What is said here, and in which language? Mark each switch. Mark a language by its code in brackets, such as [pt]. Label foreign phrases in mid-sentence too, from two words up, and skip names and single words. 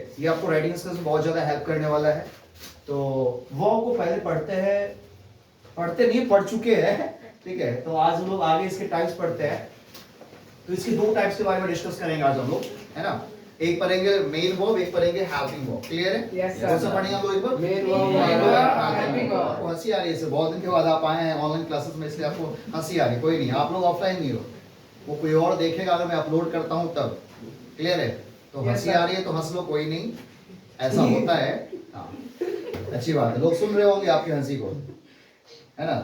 [hi] ये आपको [en] writing skills [hi] बहुत ज़्यादा हेल्प करने वाला है. तो वर्ब को पहले पढ़ते हैं, पढ़ते नहीं, पढ़ चुके हैं, ठीक है, तो आज हम लोग आगे इसके टाइप्स पढ़ते हैं। तो इसके दो टाइप्स के बारे में डिस्कस करेंगे आज हम लोग, है ना। एक पढ़ेंगे [en] main verb, [hi] एक पढ़ेंगे [en] helping verb. [hi] क्लियर है? [en] Yes, sir. [hi] कौन सा पढ़ेंगे हम लोग एक बार? [en] Main verb, Main verb, helping helping verb. verb। [hi] हंसी आ रही है इससे, बहुत दिन के बाद आप आए हैं [en] online classes [hi] में, इसलिए आपको हंसी आ रही है। कोई नहीं, आप लोग ऑफलाइन नहीं हो, वो कोई और देखेगा अगर मैं अपलोड करता हूँ तब। क्लियर है? तो [en] Yes, [hi] हंसी [en] sir. [hi] आ रही है तो हंस लो, कोई नहीं, ऐसा होता है। हाँ, अच्छी बात है, लोग सुन रहे होंगे आपकी हंसी को, है ना।